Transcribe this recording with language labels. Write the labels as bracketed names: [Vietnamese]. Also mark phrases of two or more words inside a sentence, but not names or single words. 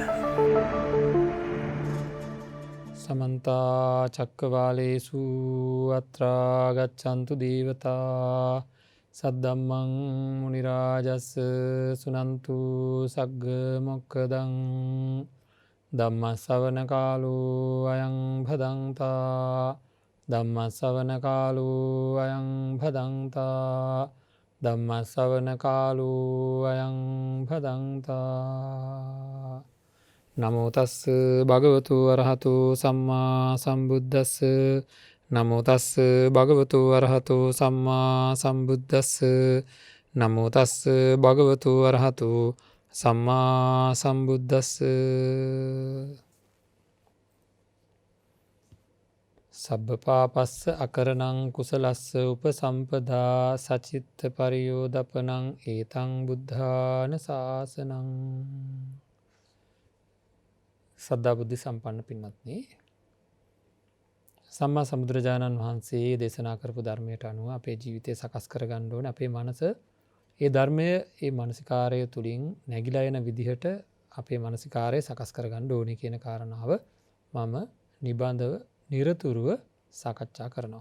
[Pali] සමන්ත චක්කවාලේසු අත්‍රා ගච්ඡන්තු දේවතා සද්දම්මං මුනි රාජස් සුනන්තු සග්ග මොක්ඛදං ධම්ම ශ්‍රවණ කාලෝ අයං භදංතා ධම්ම ශ්‍රවණ කාලෝ අයං භදංතා ධම්ම ශ්‍රවණ කාලෝ අයං භදංතා නමෝ තස්ස භගවතු අරහතු සම්මා සම්බුද්දස්ස නමෝ තස්ස භගවතු අරහතු සම්මා සම්බුද්දස්ස නමෝ තස්ස භගවතු අරහතු සම්මා සම්බුද්දස්ස සබ්බපාපස්ස අකරණං කුසලස්ස උපසම්පදා සචිත්ත පරියෝදපනං ඒතං බුද්ධාන ශාසනං. [Sinhala] සද්ධා බුද්ධ සම්පන්න පින්වත්නි, සම්මා සම්බුදුරජාණන් වහන්සේ දේශනා කරපු ධර්මයට අනුව අපේ ජීවිතය සකස් කරගන්න ඕනේ. අපේ මනස ඒ ධර්මය ඒ මානසිකාරය තුලින් නැగిලා යන විදිහට අපේ මානසිකාරය සකස් කරගන්න ඕනේ කියන කාරණාව මම නිබඳව නිරතුරුව සාකච්ඡා කරනවා.